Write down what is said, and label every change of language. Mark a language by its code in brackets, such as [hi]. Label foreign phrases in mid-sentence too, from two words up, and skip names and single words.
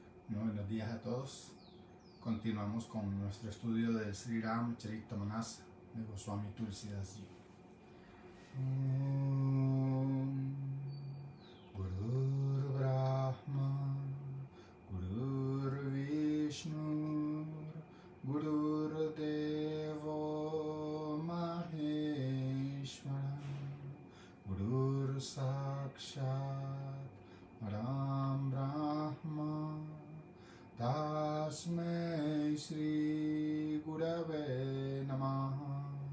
[es] Muy buenos días a todos. Continuamos con nuestro estudio del Sri Ram Charitamrita de Goswami Tulsidas Ji. [sa] गुरुर् ब्रह्मा गुरुर् विष्णुः गुरुर् देवो महेश्वरः गुरुर् साक्षात् परं ब्रह्म तस्मै श्री गुरवे नमः.